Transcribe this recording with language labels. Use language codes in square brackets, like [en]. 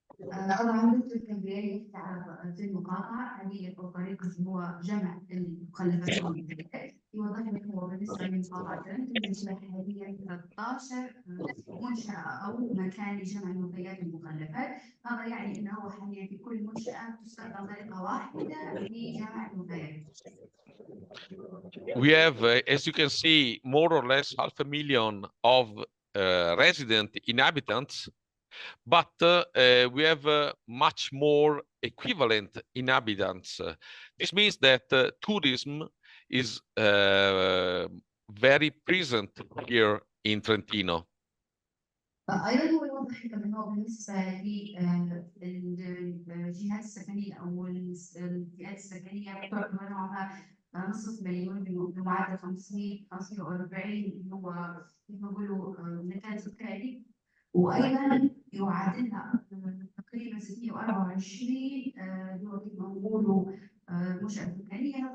[ar] طبعا دكتور جابرييل يحكي على في المقاطعة آلية أو طريقة هو جمع المخلفات والمنتجات. يوضح لك هو بالنسبة لمقاطعة ترينتو يوجد حاليا 13 منشأة أو مكان لجمع المنتجات والمخلفات. هذا يعني أنه هو حاليا في كل منشأة تستخدم طريقة واحدة لجمع المنتجات. [en] We have, as you can see, more or less 500,000 of resident inhabitants, but we have much more equivalent inhabitants. This means that tourism is very present here in Trentino. [ar] ايضا هو يوضح انه هو بالنسبه للجهات السكنيه او الفئات السكنيه تعتبر نوعها نصف مليون بمعدل 545 اللي هو كيف نقولوا مكان سكاني، وايضا يعادلها تقريبا 624 اللي هو كيف نقولوا منشأة سكانية.